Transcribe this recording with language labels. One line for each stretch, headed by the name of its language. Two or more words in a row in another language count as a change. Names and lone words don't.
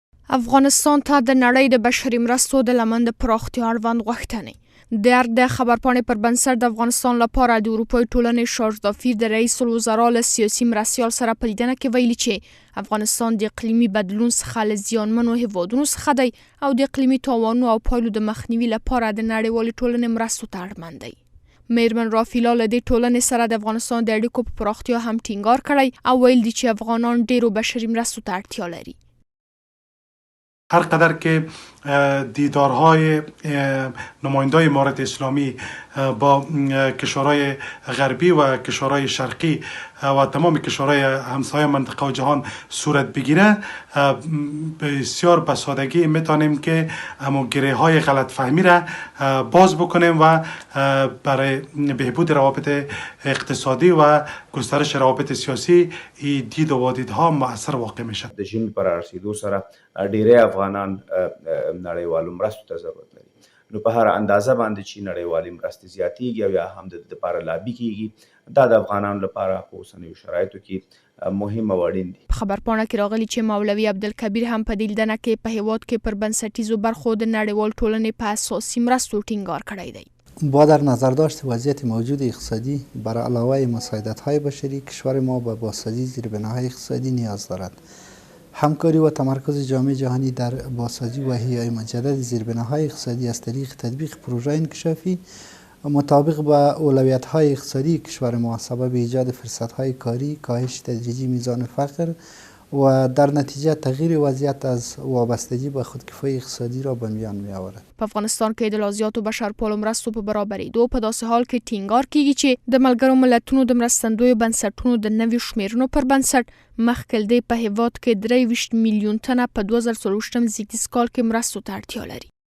Pashto: افغانستان ته د نړۍ د بشري مرستو د لمن د پراختیا اړوند غوښتنې د خبرپاڼې پر بنسټ د افغانستان لپاره د اروپایي ټولنې شارژدافیر د رئیس الوزرا له سیاسي مرستیال سره په لیدنه کې ویلي چې افغانستان د اقلیمي بدلون څخه له زیانمنو هیوادونو څخه دی او د اقلیمي تاوانونو او پایلو د مخنیوي لپاره د نړیوالې ټولنې مرستو ته اړمن دی. میرمن رافیلا له دې ټولنې سره د افغانستان د اړیکو په پراختیا هم ټینګار کړی او ویل دي چې افغانان ډیرو بشري مرستو ته اړتیا لري.
Persian: هر قدر که دیدارهای نمایندای امارت اسلامی با کشورهای غربی و کشورهای شرقی و تمام کشورهای همسایه منطقه و جهان صورت بگیره، بسیار به سادگی میتونیم که گره های غلط فهمی را باز بکنیم و برای بهبود روابط اقتصادی و گسترش روابط سیاسی دید و وادیدها مؤثر واقع میشه.
Pashto: د ژمي پر رسیدو سره ډیری افغانان نړیوالو مرستو ته ضرورت لري. نو په هر اندازه باندې چې نړیوالې مرستې زیاتېږي او یا هم د دې لپاره لابي کېږي، دا د افغانانو لپاره په اوسنیو شرایطو کې مهم او اړین دي. په خبرپاڼه کې راغلي چې مولوي عبدالکبیر هم په دې لیدنه کې په هیواد کې پر بنسټیزو برخو د نړیوال ټولنې په اساسي مرستو ټینګار کړی دی.
Persian: با در نظر داشت وضعیت موجود اقتصادی بر علاوه مساعدت‌های بشری کشور ما به بازسازی زیربناهای اقتصادی نیاز دارد. همکاری و تمرکز جامعه جهانی در بازسازی و احیای مجدد زیربناهای اقتصادی از طریق تطبیق پروژه انکشافی مطابق با اولویت‌های اقتصادی کشور ما سبب ایجاد فرصت‌های کاری، کاهش تدریجی میزان فقر و در نتیجه تغییر وضعیت از وابستگی به خودکفایی اقتصادی را به میان می‌آورد.
Pashto: په افغانستان کې د لازیاتو بشرپالو مرستو په برابرېدو په داسې حال کې ټینګار کیږي چې د ملګرو ملتونو د مرستندویو بنسټونو د نویو شمیرنو پر بنسټ مخکې په هیواد کې 23 میلیون تنه په 2023 زیږدیز کال کې مرستو ته اړتیا لري.